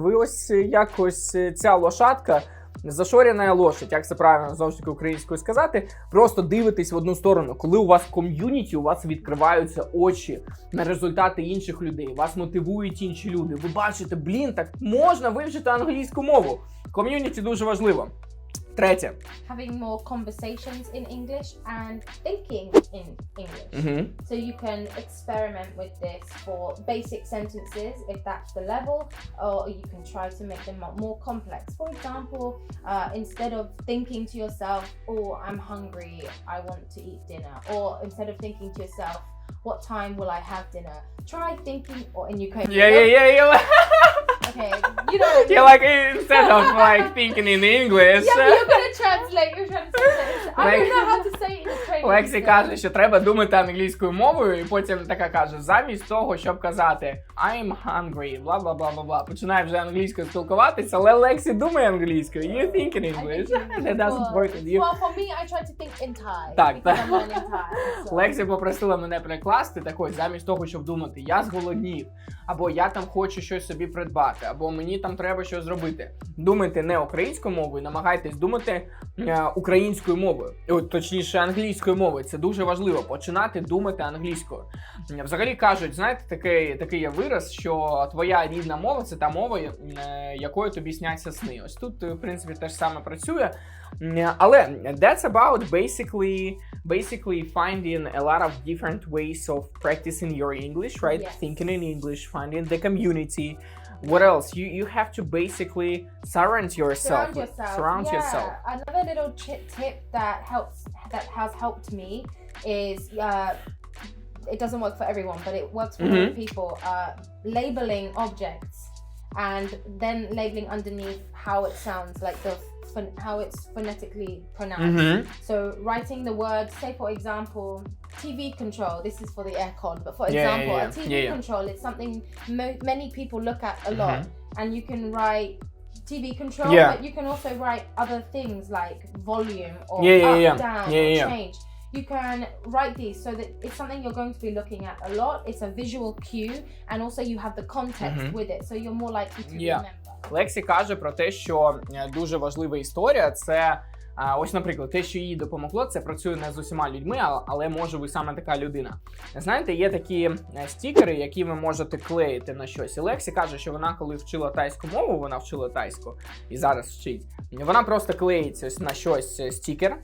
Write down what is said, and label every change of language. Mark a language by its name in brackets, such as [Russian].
[Ukrainian] Ви ось якось ця [Russian] лошадка, зашорена лошадь, [Ukrainian] як це правильно знову ж таки українською сказати, просто дивитесь в одну сторону. Коли у вас ком'юніті, у вас відкриваються очі на результати інших людей, вас мотивують інші люди. Ви бачите, так можна вивчити англійську мову. Ком'юніті дуже важливо. Третє. [English] Having more conversations in English and thinking in English. So you can experiment with this for basic sentences, if that's the level, or you can try to make them more complex. For example, instead of thinking to yourself, oh, I'm hungry, I want to eat dinner, or instead of thinking to yourself, what time will I have dinner? Try thinking, or in Ukraine. Yeah. Okay, you know what I mean? Yeah, like instead of like thinking in English. Yeah, but you're gonna translate. You're trying to translate. I don't know how to say it in Ukrainian. [Ukrainian] Лексі каже, що треба думати англійською мовою, і потім така каже: замість того, щоб казати [English] I'm hungry, [Ukrainian] бла-бла-бла-бла-бла, починає вже англійською спілкуватися, але Лексі думає англійською. [English] You think in English. That doesn't work with you. Well, for me, I try to think in Thai. [Ukrainian] Так, [English] because I'm learning Thai. So. [Ukrainian] Лексі попросила мене перекласти так ось, замість того, щоб думати я зголоднів, або я там хочу щось собі придбати, або мені там треба щось зробити. Думайте не українською мовою, намагайтесь думати українською мовою, точніше англійською мовою. Це дуже важливо, починати думати англійською. Взагалі кажуть, знаєте, такий є вираз, що твоя рідна мова – це та мова, якою тобі сняться сни. Ось тут, в принципі, те ж саме працює. [English] Але that's about basically finding a lot of different ways of practicing your English, right? Yes. Thinking in English, finding the community. What else? You have to basically surround yourself. Surround yourself. Another little tip that has helped me is it doesn't work for everyone, but it works for many people. Labeling objects and then labeling underneath how it sounds, like how it's phonetically pronounced. So writing the word, say for example, TV control. This is for the aircon, but for example, a TV control is something many people look at a lot, and you can write TV control, but you can also write other things like volume or up, down, or change. You can write these so that it's something you're going to be looking at a lot. It's a visual cue, and also you have the context with it, so you're more likely to remember. [Ukrainian] Лексі каже про те, що дуже важлива історія – це Ось, наприклад, те, що їй допомогло, це працює не з усіма людьми, але може ви саме така людина. Знаєте, є такі стікери, які ви можете клеїти на щось. І Лексі каже, що вона, коли вчила тайську мову, вона вчила тайську і зараз вчить, вона просто клеїться ось на щось стікер.